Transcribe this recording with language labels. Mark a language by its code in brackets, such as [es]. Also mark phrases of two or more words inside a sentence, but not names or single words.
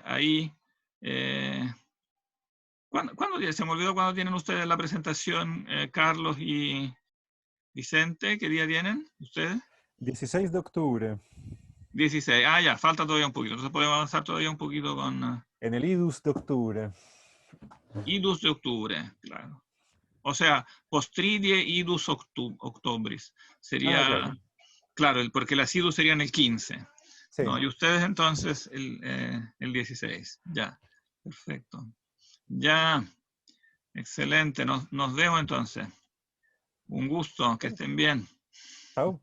[es] Ahí, se me olvidó cuándo tienen ustedes la presentación, Carlos y Vicente. ¿Qué día tienen ustedes? 16 de octubre, 16. Ah, ya, falta todavía un poquito. Entonces podemos avanzar todavía un poquito con en el IDUS de octubre. idus de octubre, claro. O sea, [la] postridie idus octobris. [es] Sería, claro, porque las idus serían el 15. Sí. ¿No? Y ustedes entonces el 16. Ya, perfecto. Ya, excelente. Nos vemos entonces. Un gusto, que estén bien.